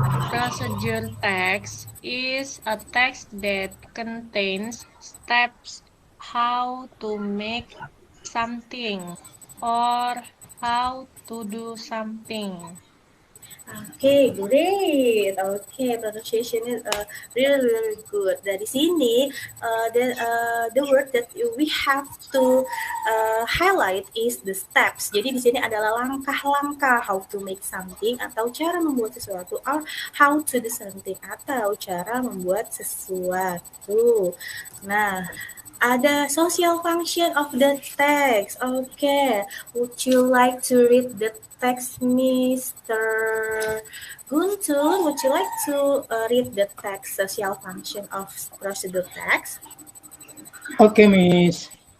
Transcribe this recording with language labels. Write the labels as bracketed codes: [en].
[en] Procedure text is a text that contains steps how to make something or how to do something. Okay, great. Okay, pronunciation is really good. [id] Dari sini, [en] the word that we have to highlight is the steps. [id] Jadi di sini adalah langkah-langkah [en] how to make something [id] atau cara membuat sesuatu, [en] or how to do something [id] atau cara membuat sesuatu. Nah, ada [en] social function of the text. Okay, would you like to read the text, Mr. Guntur? Would you like to read the text, social function of procedure text? Okay, Miss.